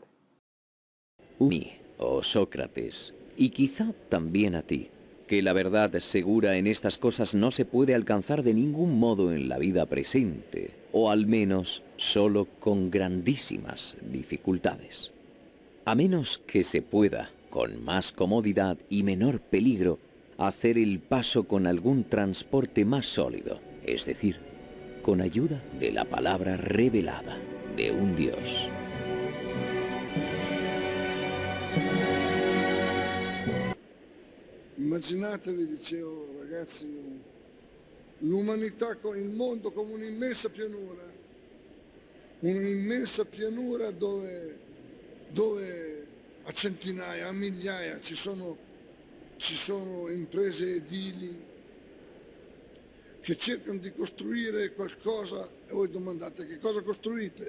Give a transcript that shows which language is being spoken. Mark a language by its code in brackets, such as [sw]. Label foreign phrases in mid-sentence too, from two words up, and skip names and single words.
[es] Mí, oh Sócrates, y quizá también a ti, que la verdad segura en estas cosas no se puede alcanzar de ningún modo en la vida presente, o al menos solo con grandísimas dificultades. A menos que se pueda, con más comodidad y menor peligro, hacer el paso con algún transporte más sólido, es decir, con ayuda de la palabra revelada de un Dios. [it] Immaginatevi, dicevo ragazzi, l'umanità, il mondo come un'immensa pianura dove a centinaia, a migliaia ci sono imprese edili che cercano di costruire qualcosa e voi domandate che cosa costruite?